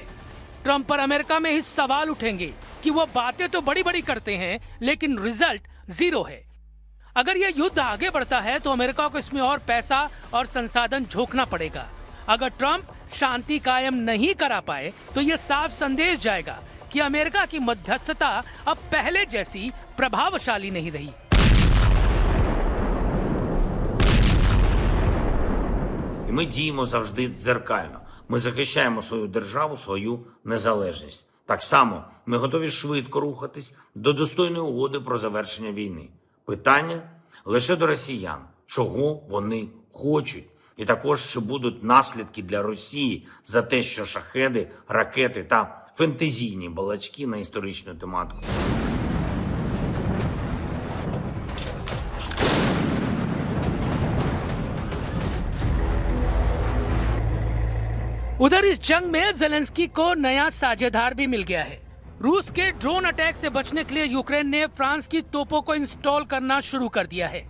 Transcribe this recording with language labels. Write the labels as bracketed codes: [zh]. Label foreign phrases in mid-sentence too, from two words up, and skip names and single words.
[hi] ट्रंप पर अमेरिका में ही सवाल उठेंगे कि वो बातें तो बड़ी बड़ी करते हैं, लेकिन [en] result zero [hi] है। अगर यह युद्ध आगे बढ़ता है तो अमेरिका को इसमें और पैसा और संसाधन झोंकना पड़ेगा। अगर ट्रंप शांति कायम नहीं करा पाए तो यह साफ संदेश जाएगा कि अमेरिका की मध्यस्थता अब पहले जैसी प्रभावशाली नहीं रही। [uk] І ми діємо завжди дзеркально. Ми захищаємо свою державу, свою незалежність. Так само ми готові швидко рухатись до достойної угоди про завершення війни. Питання лише до росіян, чого вони хочуть. І також, чи будуть наслідки для Росії за те, що шахеди, ракети та фентезійні балачки на історичну тематику. [hi] उधर इस जंग में ज़ेलेंस्की को नया साझेदार भी मिल गया है। रूस के [en] drone attack [hi] से बचने के लिए यूक्रेन ने फ्रांस की तोपों को इंस्टॉल करना शुरू कर दिया है।